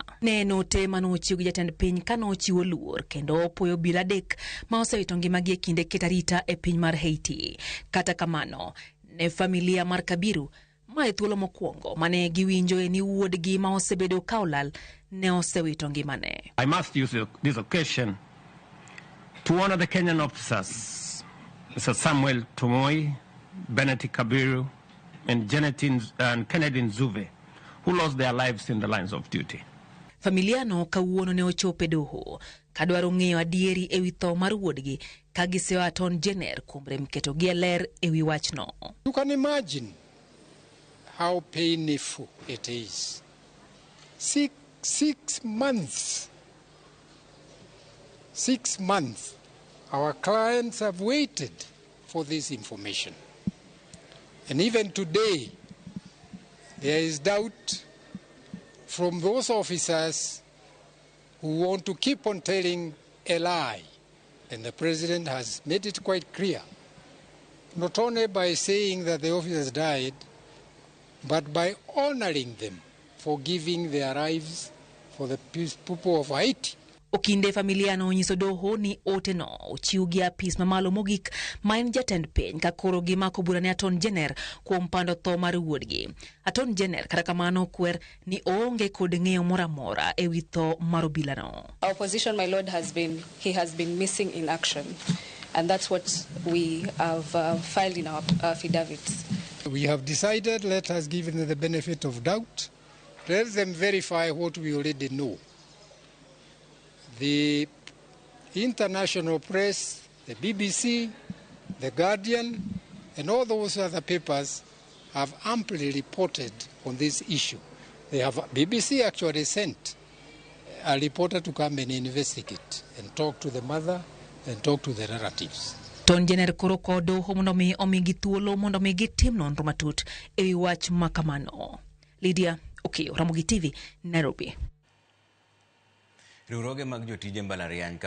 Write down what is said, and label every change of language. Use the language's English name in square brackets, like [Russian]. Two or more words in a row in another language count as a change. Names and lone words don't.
[Luo (Kenya and Tanzania)] Ne en ote manochiw gi jatend piny kanochiwo luor kendo opoyo obila adek ma osewito ngimagi e kinde keto arita e piny mar Haiti. Kata kamano, ne familia mar Kawiru ma e thuolo mokwongo mane giwinjo ni wuodgi ma osebedo ka olal ne osewito ngimane. [English] I must use this occasion to honor the Kenyan officers, Mr. Samuel Tumoi, Benedict Kawiru, and Kennedy Nzuve, who lost their lives in the lines of duty. [Luo (Kenya and Tanzania)] Familia no kawuono ne ochope doho kadwaro ng'eyo adieri e wi tho mar wuodgi ka giseyo Attorney General kuom rem keto gi ler e wi wachno. [English] You can imagine how painful it is. Six months. 6 months. Our clients have waited for this information. And even today, there is doubt from those officers who want to keep on telling a lie. And the president has made it quite clear, not only by saying that the officers died, but by honoring them for giving their lives for the people of Haiti. [Luo (Kenya and Tanzania)] Okinde familia no nyiso doho ni ote no ochiw gi apis mamalo mogik ma en jatend piny ka koro gimako bura ne Attorney General kuom pando tho mar wuodgi. Attorney General kata kamano kwer ni oonge kod ng'eyo moramora e wi tho mar obila no. [English] Our position, my lord, has been missing in action, and that's what we have filed in our affidavits. We have decided, let us give them the benefit of doubt. Let them verify what we already know. The international press, the BBC, the Guardian, and all those other papers have amply reported on this issue. BBC actually sent a reporter to come and investigate and talk to the mother and talk to the relatives. [Luo (Kenya and Tanzania)] Attorney General koro kod doho mondo mi omigi thuolo mondo mi gitim nonro matut e wi wach makamano. Lydia Okeyo, Ramogi TV, Nairobi. Riwruoge mag jotije mbalariany